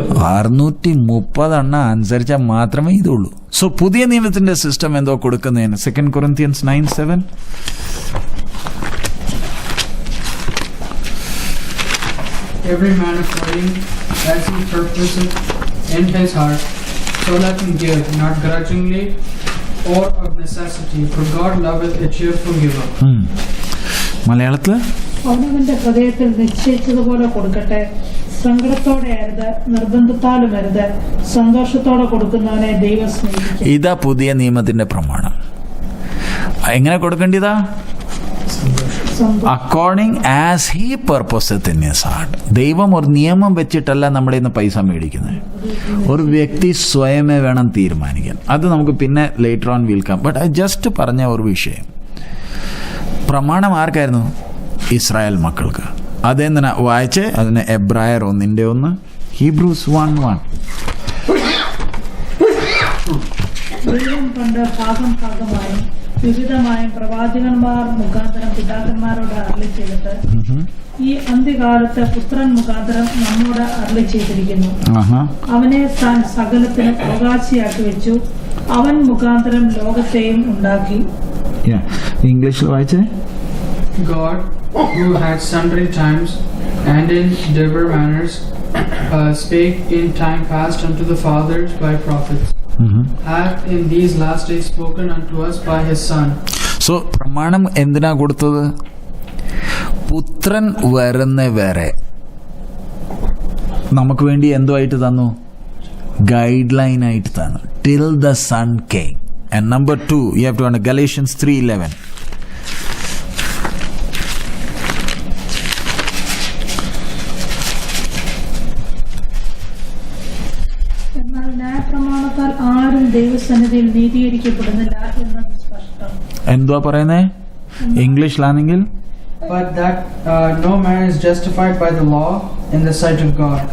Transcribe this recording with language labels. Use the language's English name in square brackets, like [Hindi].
[Malayalam] 630 അനുസരിച്ചാൽ മാത്രമേ ഇതുള്ളൂ. സോ പുതിയ നിയമത്തിന്റെ സിസ്റ്റം എന്തോ കൊടുക്കുന്നതിന് 2 Corinthians 9:7 [English] every man according as he purposeth in his heart, so let him give, not grudgingly or of necessity, for God loveth a cheerful giver. [Malayalam] മലയാളത്തിൽ അവനവന്റെ ഹൃദയത്തിൽ നിശ്ചയിച്ചതുപോലെ കൊടുക്കട്ടെ, സങ്കടത്തോടെ അരുത്, നിർബന്ധത്താലും അരുത്, സന്തോഷത്തോടെ കൊടുക്കുന്നവനെ ദൈവം സ്നേഹിക്കും. ഇതാ പുതിയ നിയമത്തിന്റെ പ്രമാണം. എങ്ങനെ കൊടുക്കേണ്ടതാ? [English] According as he purposeth in his heart. [Malayalam] ദൈവം ഒരു നിയമം വെച്ചിട്ടല്ല നമ്മുടെ ഇന്ന് പൈസ മേടിക്കുന്നത്. ഒരു വ്യക്തി സ്വയമേ വേണം തീരുമാനിക്കാൻ. അത് നമുക്ക് പിന്നെ ലേറ്റർ ഓൺ വിൽക്കാം. [English] but I just [Malayalam] പറഞ്ഞ ഒരു വിഷയം, പ്രമാണം ആർക്കായിരുന്നു? ഇസ്രായേൽ മക്കൾക്ക്. അതെന്തിനാ വായിച്ച്? അതിന് എബ്രായർ 1:1, ഹീബ്രൂസ് 1:1. ദൈവം പണ്ട് ഭാഗം ഭാഗമായും വിവിധമായും പ്രവാചകന്മാർ മുഖാന്തരം പിതാക്കന്മാരോട് അരുളി ചെയ്തിട്ട് ഈ അന്ത്യകാലത്ത് പുത്രൻ മുഖാന്തരം നമ്മോട് അരുളി ചെയ്തിരിക്കുന്നു. അവനെ താൻ സകലത്തിനും അവകാശിയാക്കി വെച്ചു, അവൻ മുഖാന്തരം ലോകത്തെയും ഉണ്ടാക്കി. ഇംഗ്ലീഷിൽ വായിച്ചേ. [English] God, who had sundry times and in divers manners spake in time past unto the fathers by prophets, hath in these last days spoken unto us by his Son. [Malayalam] So പ്രമാണം എന്തിനാ കൊടുത്തത്? പുത്രൻ വരുന്ന വരെ നമുക്ക് വേണ്ടി എന്തുമായിട്ട് തന്നു? [English] guideline [Malayalam] ആയിട്ട് തന്നു. [English] Till the son came. And number 2, you have to understand Galatians 3:11. [Malayalam] എന്നാൽ ന്യായപ്രമാണത്താൽ ആരും ദൈവസന്നിധിയിൽ നീതീകരിക്കപ്പെടുന്നില്ല എന്നത് സ്പഷ്ടം. എന്തുവാ പറയുന്നേ ഇംഗ്ലീഷിലാണെങ്കിൽ? [English] But that no man is justified by the law in the sight of God.